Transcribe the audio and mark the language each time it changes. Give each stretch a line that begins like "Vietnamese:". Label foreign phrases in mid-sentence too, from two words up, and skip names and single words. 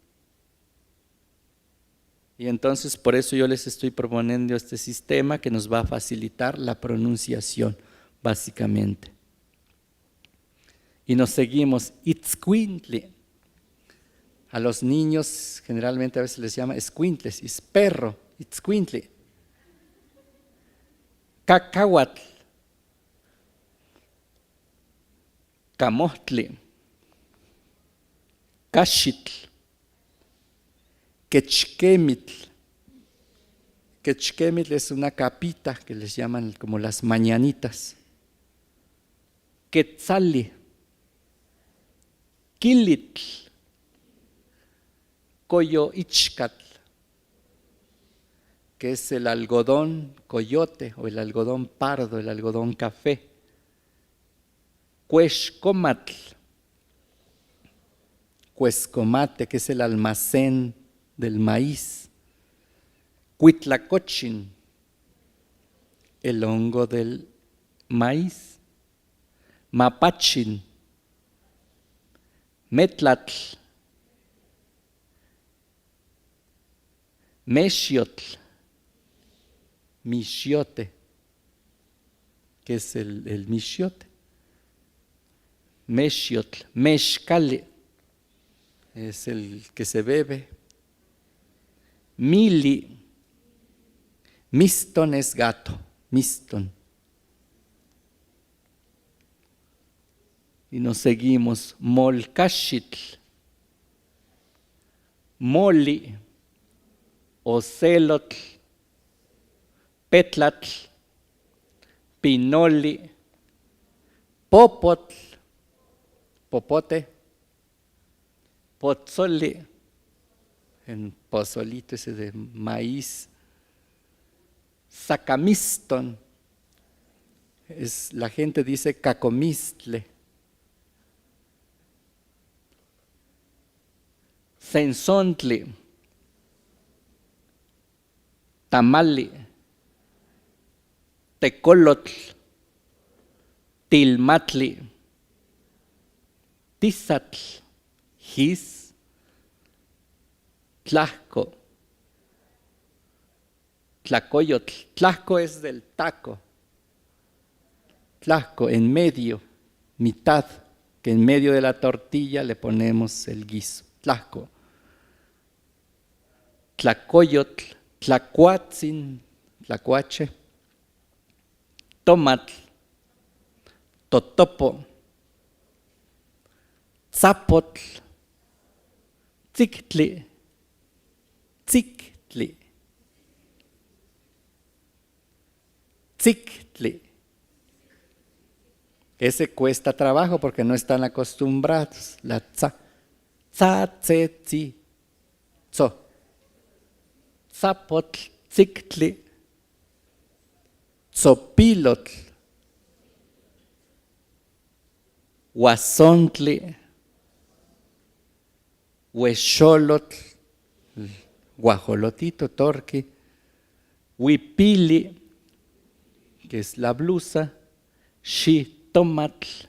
Spanish: Y entonces por eso yo les estoy proponiendo este sistema que nos va a facilitar la pronunciación, básicamente. Y nos seguimos, itzcuintli. A los niños generalmente a veces les llama escuintles, es perro, itzcuintli.
Nahuatl languages: Cacahuatl, camohtli, cachitl, quechquemitl.
Spanish: Quechquemitl es una capita que les llaman como las mañanitas.
Nahuatl languages: Quetzali, quilitl, coyoichcatl,
Spanish: que es el algodón coyote o el algodón pardo, el algodón café. Cuexcomatl, cuescomate, que es el almacén del maíz. Cuitlacochin, el hongo del maíz.
Nahuatl languages: Mapachin, metlatl, mexiotl, mixiote,
Spanish: que es el mixiote.
Nahuatl languages: Mexiotl, mexcali,
Spanish: es el que se bebe.
Nahuatl languages: Mili, miston
Spanish: es gato,
Nahuatl languages: miston.
Spanish: Y nos seguimos,
Nahuatl languages: molcachitl, moli, ocelotl, petlatl, pinoli, popotl, popote, pozoli,
Spanish: en pozolito ese de maíz,
Nahuatl languages: sacamiston,
Spanish: la gente dice cacomistle,
Nahuatl languages: sensontli, tamali, tecolotl, tilmatli, tizatl, jis, tlajco, tlacoyotl.
Spanish: Tlajco es del taco. Tlajco, en medio, mitad, que en medio de la tortilla le ponemos el guiso. Tlajco.
Nahuatl languages: Tlacoyotl, tlacuatzin, tlacuache, tomatl, totopo, tzapotl, tzictli, tzictli, tzictli.
Spanish: Ese cuesta trabajo porque no están acostumbrados. La
Nahuatl languages: tza, tze, tzi, tzo. Tzapotl, tzictli, tzopilotl, huazontli, huexolotl, guajolotito, torqui, huipili,
Spanish: que es la blusa,
Nahuatl languages: xitomatl,